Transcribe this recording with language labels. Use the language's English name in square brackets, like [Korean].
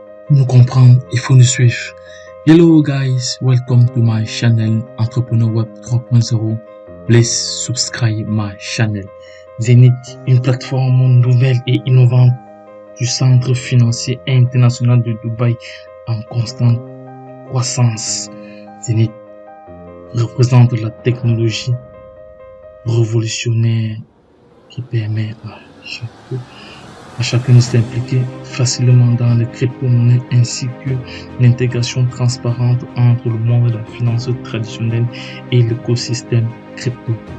[French] nous comprendre, il faut nous suivre. [English] Hello guys, welcome to my channel Entrepreneur Web 3.0. Please subscribe my channel. [French] Zenith, une plateforme nouvelle et innovante du centre financier international de Dubaï en constante croissance. Zenith représente la technologie révolutionnaire qui permet à chacun de s'impliquer facilement dans les crypto-monnaies ainsi que l'intégration transparente entre le monde de la finance traditionnelle et l'écosystème crypto.